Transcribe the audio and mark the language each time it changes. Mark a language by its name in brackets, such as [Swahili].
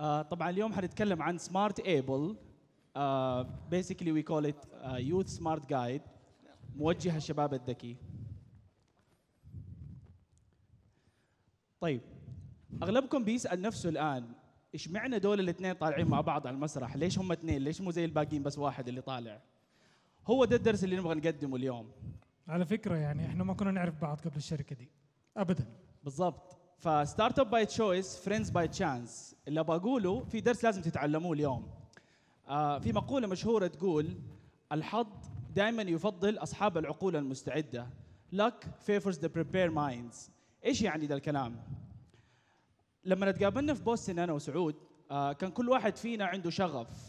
[Arabic] طبعا اليوم حنتكلم عن سمارت ايبل. [English] Basically we call it Youth Smart Guide، [Arabic] موجه الشباب الذكي. طيب اغلبكم بيسأل نفسه الآن ايش معنى دول الاثنين طالعين مع بعض على المسرح؟ ليش هم اثنين؟ ليش مو زي الباقيين بس واحد اللي طالع؟ هو ده الدرس اللي نبغى نقدمه اليوم. على فكرة يعني احنا ما كنا نعرف بعض قبل الشركة دي ابدا. بالضبط. [English] فستارت up by choice, friends by chance. [Arabic] اللي بقوله في درس لازم تتعلموه اليوم. في مقولة مشهورة تقول الحظ دائما يفضل أصحاب العقول المستعدة. [English] Luck favors the prepared minds. [Arabic] إيش يعني ذا الكلام؟ لما نتقابلنا في بوسطن أنا وسعود كان كل واحد فينا عنده شغف.